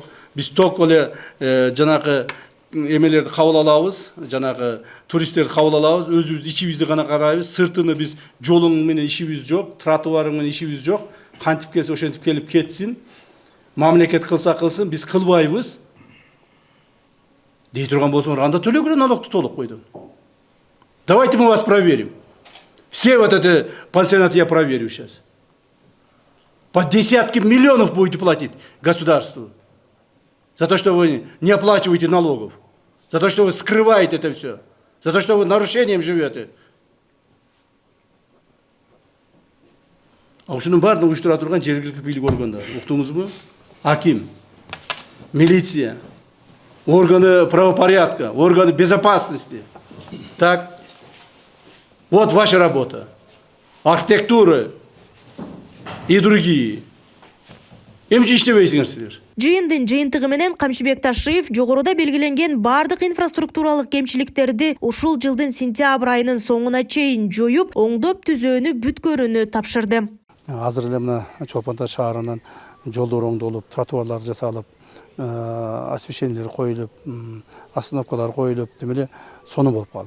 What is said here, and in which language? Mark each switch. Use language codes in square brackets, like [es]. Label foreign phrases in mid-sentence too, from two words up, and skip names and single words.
[ky] Биз ток эле жанагы эмелерди кабыл алабыз, жанагы туристтерди кабыл алабыз, өзүбүз ичибизди гана карайбыз, сыртыны биз жолуң менен ишибиз жок, тротуарың менен ишибиз жок. Кантип келсе ошентип келип кетсин. Мамлекет кылса кылсын, биз кылбайбыз. Дей турган болсоңор, анда төлөгүлө налогду толук койдум. [ru] Давайте мы вас проверим. Все вот эти пансионаты я проверю сейчас. По десятки миллионов будете платить государству. За то, что вы не оплачиваете налогов. За то, что вы скрываете это все. За то, что вы нарушением живете. [ky] А ушунун баарын уюштура турган жергиликтүү бийлик органдары. Уктуңузбу? Аким, милиция, [ru] органы правопорядка, органы безопасности. Так, вот ваша работа. Архитектура и другие. [ky] Эмчи иштебейсиңер силер. Жыйындын жыйынтыгы менен Камчыбек Ташиев жогоруда белгиленген бардык инфраструктуралык кемчиликтерди ушул жылдын сентябрь айынын соңуна чейин жоюп, оңдоп түзөөнү бүткөрүүнү тапшырды. Азыр эле мына Чолпон Ата шаарынын жолдор оңдолуп, тротуарлар жасалып, освещениелер коюлуп, остановкалар коюлуп, демеле сону болуп калды.